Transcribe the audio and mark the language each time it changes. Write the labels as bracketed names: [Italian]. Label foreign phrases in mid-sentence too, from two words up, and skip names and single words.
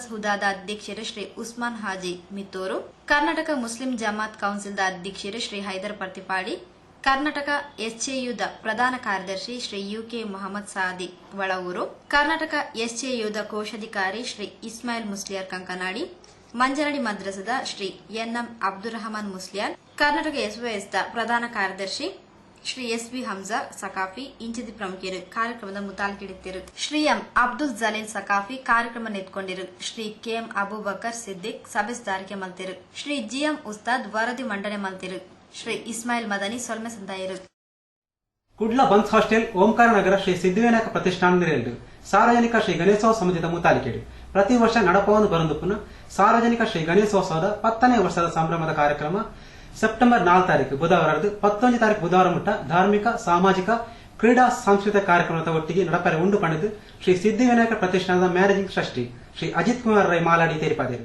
[Tulu] ಹುದಾದ ಅಧ್ಯಕ್ಷರು ಶ್ರೀ ಉಸ್ಮಾನ್ ಹಾಜಿ ಮಿತ್ತೂರು, ಕರ್ನಾಟಕ ಮುಸ್ಲಿಂ ಜಮಾತ್ ಕೌನ್ಸಿಲ್ದ ಅಧ್ಯಕ್ಷರು ಶ್ರೀ ಹೈದರ್ ಪರ್ತಿಪಾಡಿ, ಕರ್ನಾಟಕ ಎಸ್ಎಯುದ ಪ್ರಧಾನ ಕಾರ್ಯದರ್ಶಿ ಶ್ರೀ ಯುಕೆ ಮೊಹಮ್ಮದ್ ಸಾದಿ ವಳವೂರು, ಕರ್ನಾಟಕ ಎಸ್ಎಯುದ ಕೋಶಾಧಿಕಾರಿ ಶ್ರೀ ಇಸ್ಮಾಯಿಲ್ ಮುಸ್ಲಿಯಾರ್ ಕಂಕನಾಡಿ, ಮಂಜನಡಿ ಮದ್ರಸದ ಶ್ರೀ ಎನ್ಎಂ ಅಬ್ದುಲ್ ರಹಮಾನ್ ಮುಸ್ಲಿಯಾರ್, ಕರ್ನಾಟಕ ಎಸ್ಒಎಸ್ದ ಪ್ರಧಾನ ಕಾರ್ಯದರ್ಶಿ ಶ್ರೀ ಎಸ್.ಬಿ. ಹಂಜಾ ಸಕಾಫಿ ಇಂಚಿದಿ ಪ್ರಮುಖರು ಕಾರ್ಯಕ್ರಮದ ಮುತಾಲ್ಕಿಡಿತಿರು. ಶ್ರೀ ಎಂ. ಅಬ್ದುಲ್ ಜಲೀಲ್ ಸಕಾಫಿ ಕಾರ್ಯಕ್ರಮ ನೆತ್ಕೊಂಡಿರು. ಶ್ರೀ ಕೆ.ಎಂ. ಅಬೂಬಕರ್ ಸಿದ್ದಿಕ್ ಸಭೆಸ್ದಾರಿಕೆ ಮಲ್ತಿರು. ಶ್ರೀ ಜಿ.ಎಂ. ಉಸ್ತಾದ್ ವರದಿ ಮಂಡನೆ ಮಲ್ತಿರು. ಶ್ರೀ ಇಸ್ಮಾಯಿಲ್ ಮದನಿ ಸೊಲ್ಮೆ ಸಂದಾಯರು. ಕುಡ್ಲ ಬನ್ಸ್ ಹಾಸ್ಟೆಲ್ ಓಂಕಾರ ನಗರ ಶ್ರೀ ಸಿದ್ಧಿವಿನಾಯಕ ಪ್ರತಿಷ್ಠಾನ ನಿರೆಯಲ್ಡು ಸಾರ್ವಜನಿಕ ಶ್ರೀ ಗಣೇಶೋತ್ಸವ ಸಮಿತಿದ ಮುತಾಲಿಕೆಡು ಪ್ರತಿ ವರ್ಷ ನಡಪವನ್ನು ಬರಂದುಪುನ ಸಾರ್ವಜನಿಕ ಶ್ರೀ ಗಣೇಶೋತ್ಸವದ 10ನೇ ವರ್ಷದ ಸಂಭ್ರಮದ ಕಾರ್ಯಕ್ರಮ ಸೆಪ್ಟೆಂಬರ್ 4 ಬುಧವಾರದ್ದು 11 ಬುಧವಾರ ಮುಟ್ಟ ಧಾರ್ಮಿಕ ಸಾಮಾಜಿಕ ಕ್ರೀಡಾ ಸಾಂಸ್ಕೃತಿಕ ಕಾರ್ಯಕ್ರಮದ ಒಟ್ಟಿಗೆ ನಡಪರೆ ಉಂಡು ಪಡೆದು ಶ್ರೀ ಸಿದ್ಧಿವಿನಾಯಕ ಪ್ರತಿಷ್ಠಾನದ [English] managing trustee [Tulu] ಶ್ರೀ ಅಜಿತ್ ಕುಮಾರ್ ರೈ ಮಾಲಾಡಿ ತೇರಿಪಾದರು.